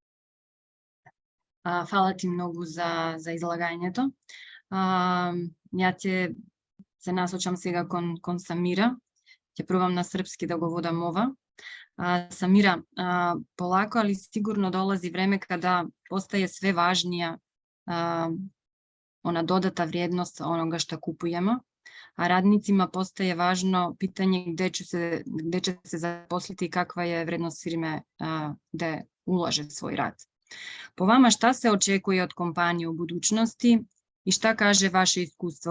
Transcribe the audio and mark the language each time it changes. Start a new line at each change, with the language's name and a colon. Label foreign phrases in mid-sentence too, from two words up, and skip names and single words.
Macedonian: Фала ти многу за излагањето. Ја ќе се насочам сега кон Самира. Ќе пробам на српски да го водам ова.
Serbian: Самира, полако, али сигурно долази време када постае све важнија ona dodata vrijednost onoga što kupujemo, a radnicima postaje važno pitanje gde će se zaposliti i kakva je vrednost firme gde ulaže svoj rad. Po vama šta se očekuje od kompanije u budućnosti i šta kaže vaše iskustvo?